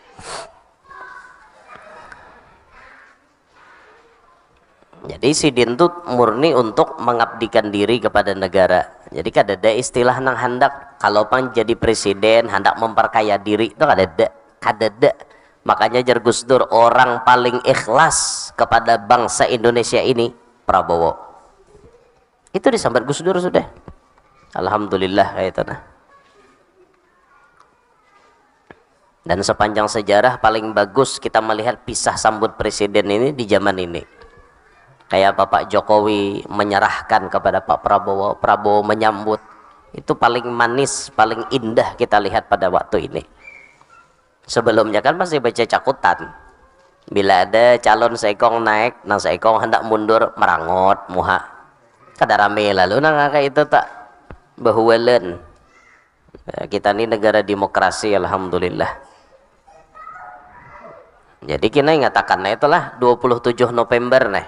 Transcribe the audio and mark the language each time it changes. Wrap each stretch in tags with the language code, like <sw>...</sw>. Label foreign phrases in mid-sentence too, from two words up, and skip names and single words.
<bjn>Jadi Sidin tuh murni untuk mengabdikan diri kepada negara. Jadi kada ada istilah nang hendak kalau Pang jadi presiden hendak memperkaya diri itu kada ada. Makanya jar Gus Dur orang paling ikhlas kepada bangsa Indonesia ini Prabowo. Itu disambat Gus Dur sudah. Alhamdulillah kayak itu nah.</bjn> <id>Dan sepanjang sejarah paling bagus kita melihat pisah sambut presiden ini di zaman ini. Kayak Bapak Jokowi menyerahkan kepada Pak Prabowo, Prabowo menyambut. Itu paling manis, paling indah kita lihat pada waktu ini.</id> <bjn>Sebelumnya kan masih baca cakutan. Bila ada calon seekong naik, nang seekong hendak mundur merangot muha. Kada rame lalu nang kayak itu tak bahuwalan.</bjn> <id>Kita ini negara demokrasi alhamdulillah.</id> <bjn>Jadi kita ingatakan itulah 27 November nih.</bjn>